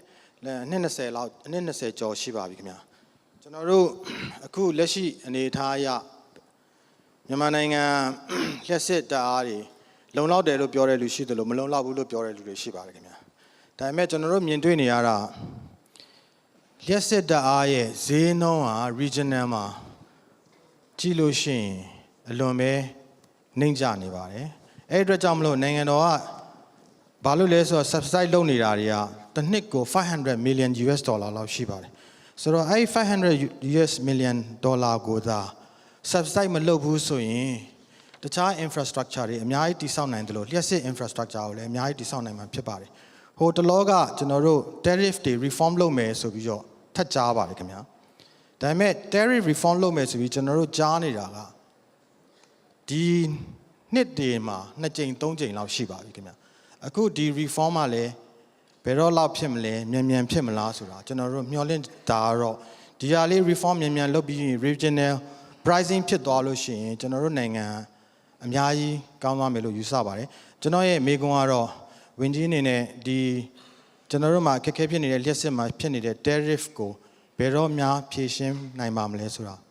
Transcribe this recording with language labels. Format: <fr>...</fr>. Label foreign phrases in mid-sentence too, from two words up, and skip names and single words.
<my>Le 20 လောက်20ကျော်ရှိပါပြီခင်ဗျာကျွန်တော်တို့အခုလက်ရှိအနေအထားအရမြန်မာနိုင်ငံလျှက်စစ်တပ်အားတွေလုံလောက်တယ်လို့ပြောတဲ့လူရှိတယ်လို့မလုံလောက်ဘူးလို့ပြောတဲ့လူတွေရှိပါတယ်ခင်ဗျာဒါပေမဲ့ကျွန်တော်တို့မြင်တွေ့နေရတာလျှက်စစ်တပ်အားရဲ့ဈေးနှုန်းဟာ regional မှာကြ ည့်လို့ရှိရင်အလွန်ပဲနှိမ့်ကျနေပါတယ်အဲ့ဒီအတွက်ကြောင့်မလို့နိုင်ငံတော်ကဘာလို့လဲဆိုတော့ subsidy လုပ်နေတာတွေကတစ်နှစ်ကို500</my> <en>million US dollar</en> <my>လောက်ရှိပါတယ်ဆိုတော့အဲ့500</my> <en>US million dollar</en> <my>ကိုသာ subsidy မလုပ်ဘူး ဆိုရင်တခြား infrastructure တွေအများကြီးတည်ဆောက်နိုင်တယ်လို့လျှက်စစ် infrastructure ကိုလည်းအများကြီးတည်ဆောက်နိုင်မှာဖြစ်ပါတယ်ဟိုတလောကကျွန်တော်တို့ tariff တွေ reform လုပ်မယ်ဆိုပြီးတော့ ထပ်ကြားပါတယ်ခင်ဗျာဒါပေမဲ့</my> <en>tariff reform</en> <my>လုပ်မယ်ဆိုပြီးကျွန်တော်တို့ကြားနေတာကဒီနှစ်တည်းမှာ2ကြိမ်3ကြိမ် လောက်ရှိပါပြီခင်ဗျာအခုဒီ reform ကလည်းဘယ်တော့လောက်ဖြစ်မလဲမြန်ဖြစ်မလားဆိုတာကျွန်တော်တို့မျှော်လင့်တာတော့ဒီဟာလေး reform မြန်လုပ်ပြီး</my> <en>regional pricing</en> <my>ဖြစ်သွားလို့ရှိရင်ကျွန်တော်တို့နိုင်ငံအများကြီးကောင်းသွားမယ်လို့ယူဆပါတယ်ကျွန်တော်ရဲ့မေးခွန်းကတော့ဝင်ကြီးအနေနဲ့ဒီကျွန်တော်တို့မှာအခက်အခဲဖြစ်နေတဲ့လျှက်စစ်မှာဖြစ်နေတဲ့ tariff ကိုဘယ်တော့များဖြေရှင်းနိုင်ပါမလဲဆိုတာ</my>